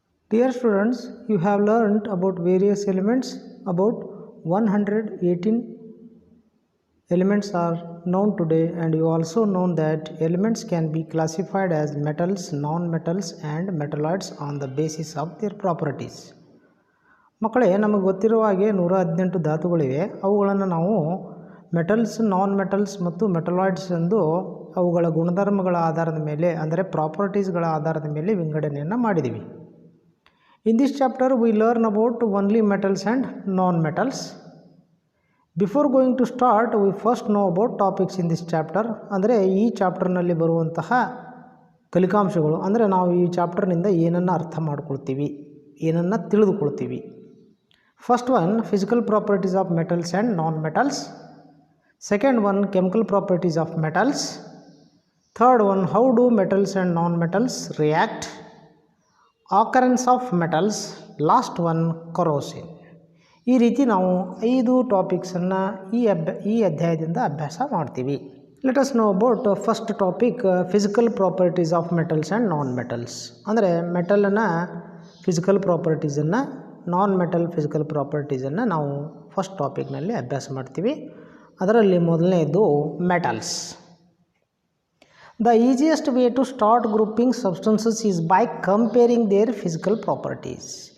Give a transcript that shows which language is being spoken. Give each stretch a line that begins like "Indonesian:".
English: Dear students, you have learned about various elements. About 118 elements are known today, and you also know that elements can be classified as metals, non-metals and metalloids on the basis of their properties.
Kannada: ಮಕ್ಕಳೇ, ನಮಗೆ ಗೊತ್ತಿರುವ ಹಾಗೆ 118 ಧಾತುಗಳಿವೆ. ಅವುಗಳನ್ನು ನಾವು metals, non metals ಮತ್ತು metalloids ಎಂದು ಅವುಗಳ ಗುಣಧರ್ಮಗಳ ಆಧಾರದ ಮೇಲೆ, ಅಂದರೆ ಪ್ರಾಪರ್ಟೀಸ್ಗಳ ಆಧಾರದ ಮೇಲೆ ವಿಂಗಡಣೆಯನ್ನು ಮಾಡಿದ್ದೀವಿ.
English: In this chapter we learn about only metals and non metals. Before going to start, we first know about topics in this chapter.
Kannada: ಅಂದರೆ ಈ ಚಾಪ್ಟರ್ನಲ್ಲಿ ಬರುವಂತಹ ಕಲಿಕಾಂಶಗಳು, ಅಂದರೆ ನಾವು ಈ ಚಾಪ್ಟರ್ನಿಂದ ಏನನ್ನು ಅರ್ಥ ಮಾಡ್ಕೊಳ್ತೀವಿ, ಏನನ್ನು ತಿಳಿದುಕೊಳ್ತೀವಿ.
English: First one, physical properties of metals and non-metals. Second one, chemical properties of metals. Third one, how do metals and non-metals react. Occurrence of metals. Last one, corrosion.
Kannada: ಈ ರೀತಿ ನಾವು 5 ಟಾಪಿಕ್ಸನ್ನು ಈ ಅಧ್ಯಾಯದಿಂದ ಅಭ್ಯಾಸ ಮಾಡ್ತೀವಿ.
English: Let us know about first topic, physical properties of metals and non-metals.
Kannada: ಅಂದರೆ ಮೆಟಲನ್ನು physical ಪ್ರಾಪರ್ಟೀಸನ್ನು, non metal physical ಪ್ರಾಪರ್ಟೀಸನ್ನು ನಾವು first ಟಾಪಿಕ್ನಲ್ಲಿ ಅಭ್ಯಾಸ ಮಾಡ್ತೀವಿ. ಅದರಲ್ಲಿ ಮೊದಲನೇದು metals.
English: The easiest way to start grouping substances is by comparing their physical properties.